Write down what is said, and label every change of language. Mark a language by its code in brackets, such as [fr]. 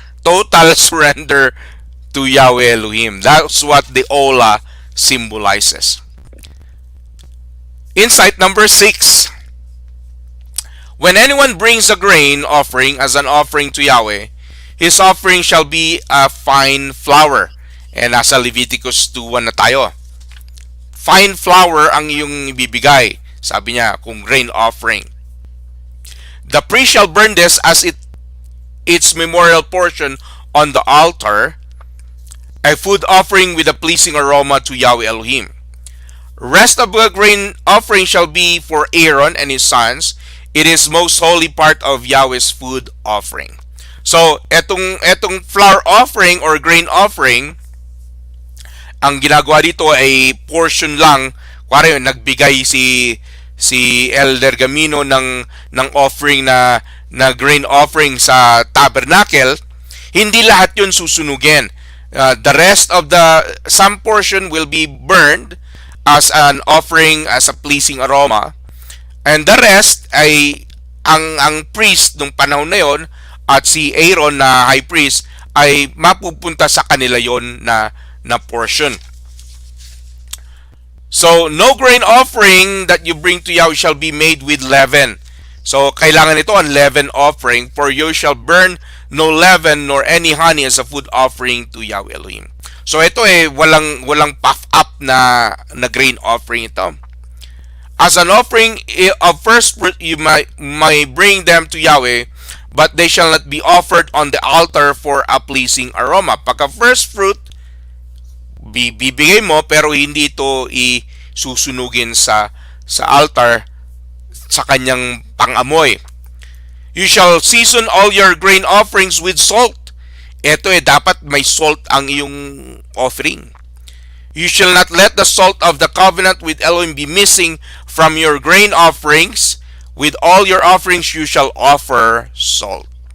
[en] Total surrender to Yahweh Elohim. That's what the ola symbolizes. Insight number 6. When anyone brings a grain offering as an offering to Yahweh, his offering shall be a fine flour. [tl] And nasa Leviticus 2:1 na tayo. Fine flour ang iyong ibibigay. Sabi niya, kung grain offering. [en] The priest shall burn this as its memorial portion on the altar, a food offering with a pleasing aroma to Yahweh Elohim. Rest of the grain offering shall be for Aaron and his sons. It is most holy part of Yahweh's food offering. [tl] So, etong flour offering or grain offering, ang ginagawa dito ay portion lang. Kuwari, nagbigay si Elder Gamino ng offering na grain offering sa tabernacle, hindi lahat yun susunugin. [en] The rest of some portion will be burned as an offering, as a pleasing aroma. And the rest [tl] ay ang priest nung panahon na yon at si Aaron na high priest ay mapupunta sa kanila yon na portion. [en] So, no grain offering that you bring to Yahweh shall be made with leaven. So, [tl] kailangan ito ang [en] leaven offering, for you shall burn no leaven nor any honey as a food offering to Yahweh Elohim. [tl] So, ito walang puff up na grain offering ito. [en] As an offering of first fruit, you may bring them to Yahweh, but they shall not be offered on the altar for a pleasing aroma. [tl] Pagka first fruit, bibigay mo pero hindi ito isusunugin sa altar sa kanyang pangamoy. [en] You shall season all your grain offerings with salt. [tl] Ito dapat may salt ang iyong offering. [en] You shall not let the salt of the covenant with Elohim be missing from your grain offerings. With all your offerings you shall offer salt.